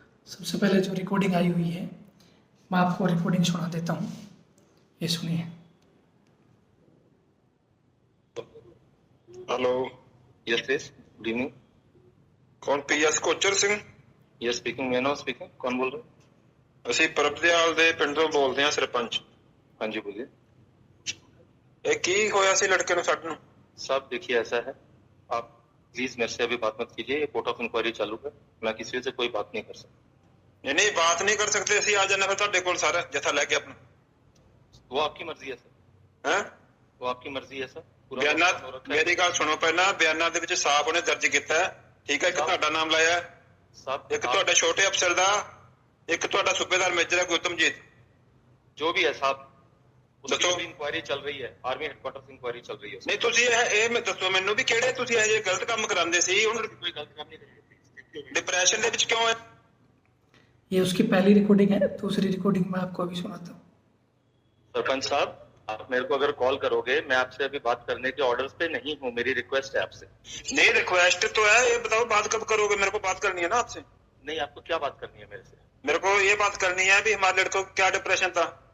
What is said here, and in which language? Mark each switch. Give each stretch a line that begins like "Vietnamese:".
Hindi: सबसे पहले जो रिकॉर्डिंग आई हुई है, मैं आपको रिकॉर्डिंग सुना देता हूँ, ये सुनिए।
English: Hello, yes please, good evening. कौन? PS Kochar Singh? Yes speaking, मैं speaking.
Hindi: कौन बोल रहे?
Punjabi: ਅਸੀਂ ਪਰਬਦਿਆਲ ਦੇ ਪਿੰਡ ਤੋਂ ਬੋਲਦੇ ਹਾਂ, ਸਰਪੰਚ। ਹਾਂਜੀ बोलिए। ਇਹ ਕੀ ਹੋਇਆ ਸੀ लड़के ਨੂੰ ਸਾਡੇ ਨੂੰ?
Hindi: साहब देखिए ऐसा है, आप प्लीज मेरे से अभी बात मत कीजिए, ये कोर्ट ऑफ इंक्वायरी चालू है, मैं किसी से कोई बात नहीं कर सकता। नहीं बात नहीं कर सकते,
Punjabi: ਅਸੀਂ ਆ ਜਾਣਾ ਫਿਰ ਤੁਹਾਡੇ ਕੋਲ ਸਾਰਾ ਜਥਾ ਲੈ ਕੇ ਆਪਣਾ।
Hindi: वो आपकी मर्जी है सर। हैं? वो आपकी मर्जी है सर।
Punjabi: ਬਿਆਨਾਂ ਮੇਰੀ ਗੱਲ ਸੁਣੋ ਪਹਿਲਾਂ, ਬਿਆਨਾਂ ਦੇ ਵਿੱਚ ਸਾਫ਼ ਉਹਨੇ ਦਰਜ ਕੀਤਾ ਹੈ, ਠੀਕ ਹੈ। ਇੱਕ ਤੁਹਾਡਾ ਨਾਮ ਲਾਇਆ ਸਾਹਿਬ, ਇੱਕ ਤੁਹਾਡੇ ਛੋਟੇ ਅਫਸਰ ਦਾ, ਇੱਕ ਤੁਹਾਡਾ ਸੂਬੇਦਾਰ ਮੇਜਰ ਹੈ ਗੌਤਮਜੀਤ। ਜੋ ਵੀ ਹੈ ਸਾਹਿਬ, ਦੱਸੋ। ਇਨਕੁਆਇਰੀ ਚੱਲ ਰਹੀ ਹੈ, ਆਰਮੀ ਹੈਡਕੁਆਟਰ ਇੰਕੁਆਇਰੀ ਚੱਲ ਰਹੀ ਹੈ। ਨਹੀਂ ਤੁਸੀਂ ਇਹ ਮੈਂ ਦੱਸੋ ਮੈਨੂੰ ਵੀ ਕਿਹੜੇ ਤੁਸੀਂ ਇਹ ਜਿਹੇ ਗਲਤ ਕੰਮ ਕਰਾਉਂਦੇ ਸੀ? ਹੁਣ ਕੋਈ ਗਲਤ ਕੰਮ ਨਹੀਂ ਕਰਿਆ, डिप्रेशन ਦੇ ਵਿੱਚ ਕਿਉਂ है?
Hindi: ये उसकी पहली रिकॉर्डिंग है, दूसरी रिकॉर्डिंग मैं आपको अभी सुनाता हूँ। सरपंच साहब, आप मेरे को अगर कॉल करोगे, मैं आपसे अभी बात करने के ऑर्डर्स पे नहीं हूँ, मेरी रिक्वेस्ट है आपसे। नहीं रिक्वेस्ट तो है, ये बताओ बात कब करोगे? मेरे को बात करनी है ना आपसे। नहीं, आपको क्या बात करनी है मेरे से? मेरे को ये बात करनी है भी हमारे लड़कों को क्या डिप्रेशन था।